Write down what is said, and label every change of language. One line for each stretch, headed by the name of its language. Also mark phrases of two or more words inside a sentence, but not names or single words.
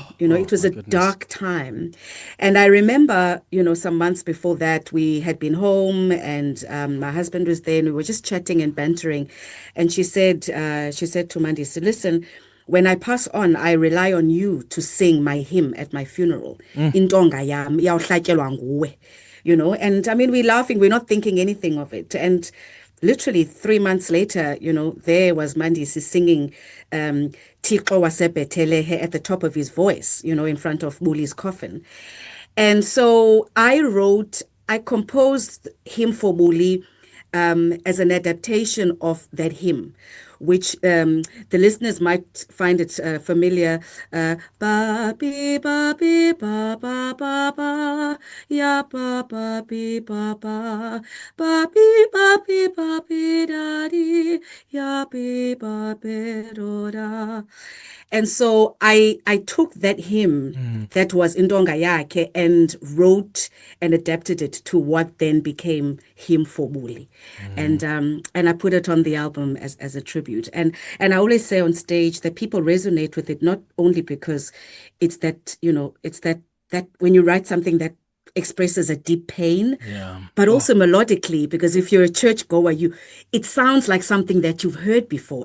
English: It was a dark time. And I remember, some months before that, we had been home, and my husband was there, and we were just chatting and bantering. And she said to Mandisi, listen, when I pass on, I rely on you to sing my hymn at my funeral.
Xhosa: Intonga yam, iyawuhlatyelwa nguwe.
English: And we're laughing, we're not thinking anything of it. And literally 3 months later, there was Mandisi singing Thixo wasebhethelehe at the top of his voice, in front of Buli's coffin. And so I composed Hymn for Buli as an adaptation of that hymn, which the listeners might find it familiar. Ba bi ba bi ba ba ba ba ya ba ba bi ba ba da di ya bi ba be do da. And so I took that hymn that was Indonga Yake and wrote and adapted it to what then became Hymn for Muli. And I put it on the album as a tribute. And I always say on stage that people resonate with it not only because it's that, it's that when you write something that expresses a deep pain, but also melodically, because if you're a churchgoer, it sounds like something that you've heard before.